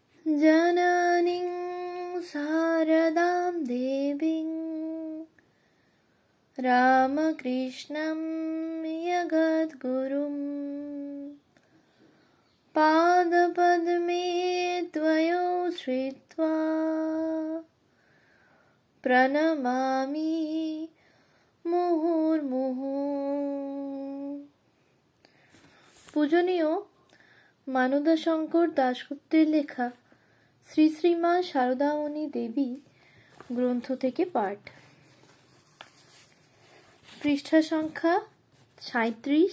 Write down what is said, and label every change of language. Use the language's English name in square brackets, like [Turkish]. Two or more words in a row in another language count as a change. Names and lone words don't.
[Sanskrit] जननीं शारदां देवीं रामकृष्णं जगद्गुरुं पादपद्मे त्वयो श्रित्वा प्रणमामि মুহুর্মুহু। [Bangla] পূজনীয় মানদাশঙ্কর দাশগুপ্তের লেখা শ্রী শ্রী মা শারদামণি দেবী গ্রন্থ থেকে পাঠ। পৃষ্ঠা সংখ্যা ৩৭।